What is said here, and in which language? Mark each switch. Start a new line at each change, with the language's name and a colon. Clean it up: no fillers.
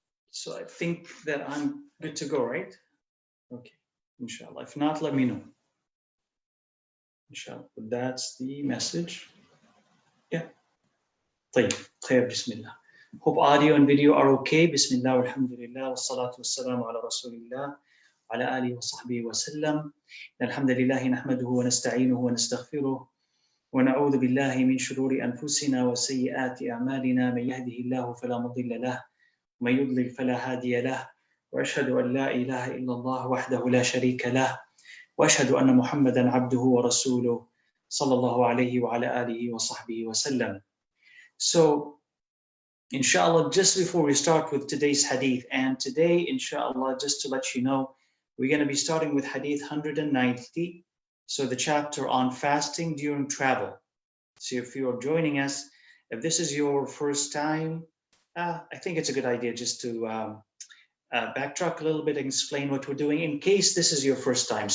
English: So I think that I'm good to go, right? Okay, inshallah. If not, let me know. Inshallah. But that's the message. Yeah.
Arabic: طيب. خير. بسم الله.
English: Hope audio and video are okay.
Arabic: بسم الله والحمد لله والصلاة والسلام على رسول الله وعلى آله وصحبه وسلم. الحمد لله نحمده ونستعينه ونستغفره ونعوذ بالله من شرور أنفسنا وسيئات أعمالنا. من يهده الله فلا مضل له ومن يضلل فلا هادي له وأشهد أن لا إله إلا الله وحده لا شريك له وأشهد أن محمدا عبده ورسوله صلى الله عليه وعلى آله وصحبه وسلم.
English: So, inshallah, just before we start with today's hadith, and today, inshallah, just to let you know, we're going to be starting with hadith 190, so the chapter on fasting during travel. So if you're joining us, if this is your first time, I think it's a good idea just to backtrack a little bit and explain what we're doing in case this is your first time.